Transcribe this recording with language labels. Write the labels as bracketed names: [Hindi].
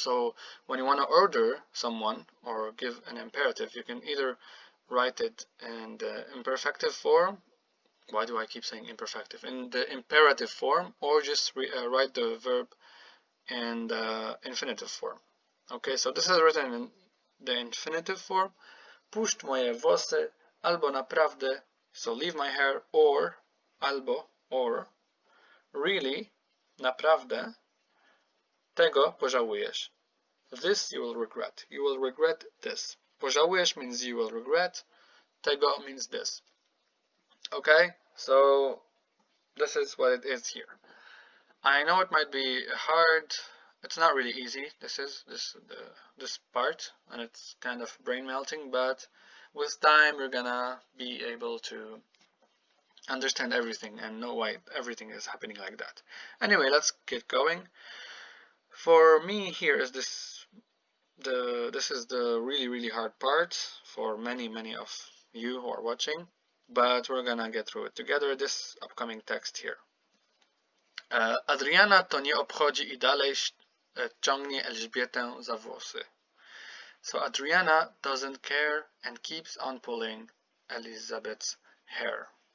[English] So when you want to order someone or give an imperative, you can either write it in the imperfective form. Why do I keep saying imperfective? In the imperative form, or just write the verb in the infinitive form. Okay, so this is written in the infinitive form. [Polish] Puść moje włosy, albo naprawdę, [English] so leave my hair, or [Polish] albo, [English] or really, [Polish] naprawdę, tego pożałujesz. [English] This you will regret. You will regret this. Pożałujesz means you will regret. Tego means this. Okay, so this is what it is here. I know it might be hard. It's not really easy. This part, and it's kind of brain melting. But with time, you're gonna be able to understand everything and know why everything is happening like that. Anyway, let's get going. For me, here is this is the really hard part for many of you who are watching, but we're gonna get through it together. This upcoming text here. [Polish] Adriana to nie obchodzi i dalej ciągnie Elżbietę za włosy. [English] So Adriana doesn't care and keeps on pulling Elizabeth's hair.